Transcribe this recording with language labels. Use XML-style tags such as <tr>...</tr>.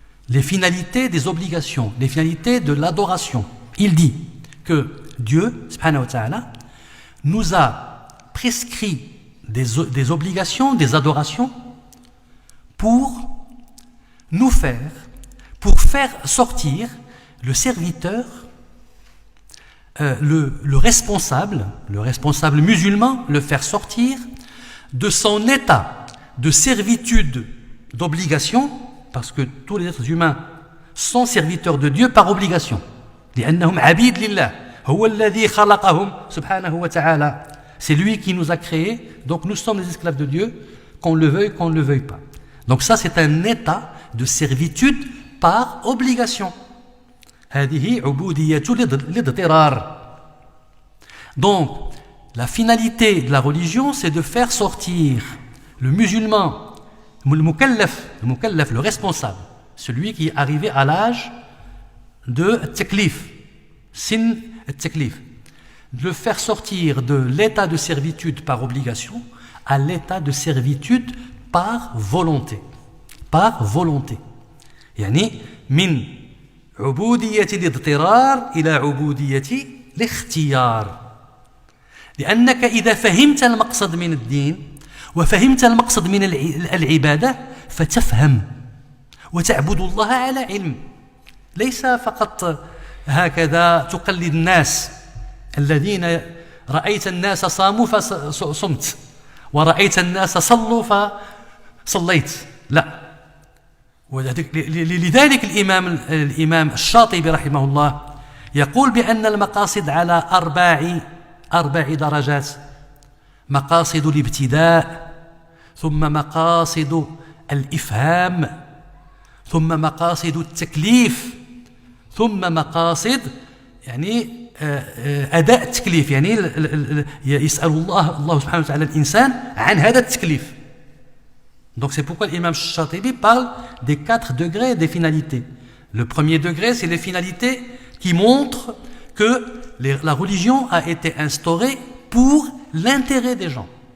<fr>les finalités des obligations, les finalités de l'adoration, il dit que Dieu, subhanahu wa ta'ala, nous a prescrit des obligations, des adorations pour faire sortir le serviteur, le responsable musulman, le faire sortir de son état de servitude, d'obligation, parce que tous les êtres humains sont serviteurs de Dieu par obligation.</fr> <ar>لأنهم عبيد لله هو الذي خلقهم سبحانه وتعالى.</ar> <fr>C'est lui qui nous a créés, donc nous sommes les esclaves de Dieu, qu'on le veuille, qu'on ne le veuille pas. Donc ça, c'est un état de servitude par obligation.</fr> <ar>هذه عبودية الاضطرار.</ar> <fr>Donc, la finalité de la religion, c'est de faire sortir le musulman, le mukallaf, le responsable, celui qui est arrivé à l'âge de taklif, sin taklif, de le faire sortir de l'état de servitude par obligation à l'état de servitude par volonté. Par volonté.</fr> <ar>يعني من عبودية الاضطرار إلى عبودية الاختيار. لأنك إذا فهمت المقصد من الدين وفهمت المقصد من العبادة فتفهم وتعبد الله على علم ليس فقط هكذا تقلد الناس الذين رأيت الناس صاموا فصمت ورأيت الناس صلوا فصليت لا. لذلك الإمام الشاطبي رحمه الله يقول بأن المقاصد على أربع درجات: مقاصد الابتداء، ثم مقاصد الإفهام، ثم مقاصد التكليف، ثم مقاصد يعني أداء التكليف، يعني يسأل الله سبحانه وتعالى الإنسان عن هذا التكليف.</ar> <fr>Donc c'est pourquoi l'imam Shatibi parle des 4 degrés des finalités. Le premier degré, c'est les finalités qui montrent que la religion a été instaurée pour l'intérêt des gens.</fr>